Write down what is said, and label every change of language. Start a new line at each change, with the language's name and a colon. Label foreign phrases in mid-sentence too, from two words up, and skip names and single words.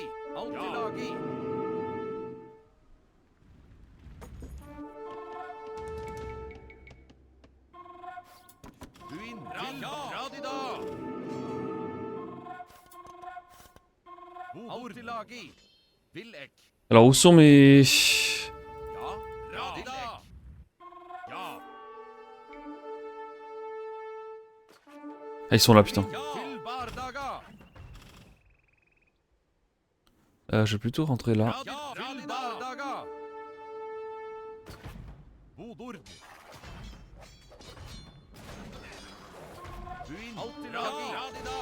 Old Norse: Altilagi. Byn Radida.
French: Altilagi. Villek. Alors où sont mes...
Old Norse: Ja. Radida. Ja.
French: Ah ils sont là putain.
Old Norse: Til Bardaga.
French: Je vais plutôt rentrer là.
Old Norse: Til Bardaga.
French: Budur.
Old Norse: Byn Altilagi. Radida.